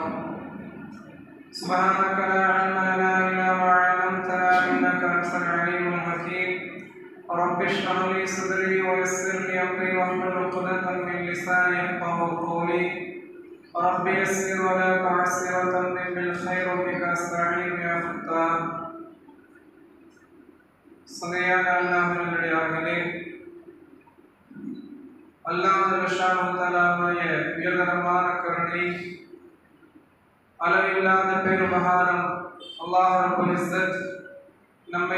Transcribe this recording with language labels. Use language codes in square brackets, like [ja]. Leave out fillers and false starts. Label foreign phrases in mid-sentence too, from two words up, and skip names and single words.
[ar] سبحانك لا علم لنا إلا ما علمتنا إنك أنت العليم الحكيم. رب اشرح لي صدري ويسر لي امري واحلل عقدة من لساني يفقهوا قولي. رب يسر ولا تعسر وتمم بالخير وبك استعين يا فتاح. [ta] சங்கையான அல்லாஹ்வினுடையார்களே, அல்லாஹ் ஜல்லஷானஹு தஆலாவுடைய உயர்தரமான கருணை, அளவில்லாத பெருமகானம், அல்லாஹ் [ar] رب العزة [ta] நம்மை